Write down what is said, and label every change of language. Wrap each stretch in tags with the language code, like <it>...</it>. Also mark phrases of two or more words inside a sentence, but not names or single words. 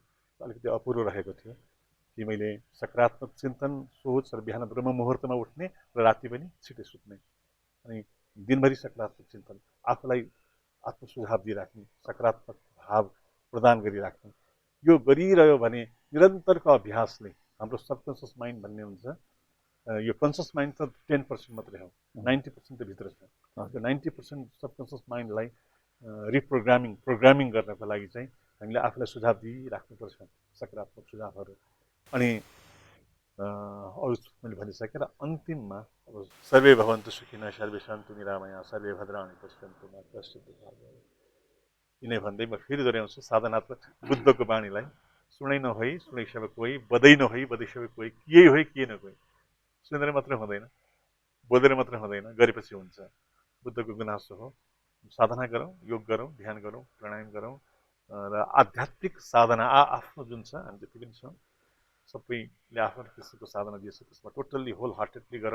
<ne>अलिकति अपुरो रहेको थियो कि मैले सकारात्मक चिन्तन, सोच र बिहान ब्रह्म मुहुर्तमा उठ्ने र राति पनि छिटै सुत्ने, अनि दिनभरि सकारात्मक चिन्तन, आफूलाई आत्मसुझाव दिइराख्ने, सकारात्मक भाव प्रदान गरिराख्ने, यो गरिरह्यो भने निरन्तरको अभ्यासले हाम्रो</ne> <en>subconscious mind</en> <ne>भन्ने हुन्छ, यो</ne> <en>conscious mind</en> <ne>त 10% मात्रै हो, 90% त भित्र छ। त्यो 90%</ne> <en>subconscious mindलाई programming</en> <ne>गर्नको लागि चाहिँ हामीले आफूलाई सुझाव दिइराख्नुपर्छ, सकारात्मक सुझावहरू। अनि अरू मैले भनिसकेँ।</ne> <sa>र अन्तिममा अब सर्वे भवन्तु सुखिनः, सर्वे सन्तु निरामया, सर्वे भद्राणि पश्यन्तु मा कश्चित् दुःखभाग् भवेत्।</sa> <ne>यिनै भन्दै म फेरि दोहोऱ्याउँछु साधनात्मक बुद्धको बाणीलाई,</ne> <hi>सुनै नहोइ सुनै सेवक कोही, बदै नहोइ बदै सेवक कोही, किए होइ किए न कोही।</hi> <ne>सुनेर मात्रै हुँदैन, बोलेर मात्रै हुँदैन, गरेपछि हुन्छ। बुद्धको गुनासो हो। साधना गरौँ, योग गरौँ, ध्यान गरौँ, प्राणायाम गरौँ र आध्यात्मिक साधना आफ्नो जुन छ, हामी जति पनि छौँ सबैले आफ्नो किसिमको साधना दिएछ, त्यसमा</ne> <en>totally whole heartedly</en> <ne>गरौँ।</ne>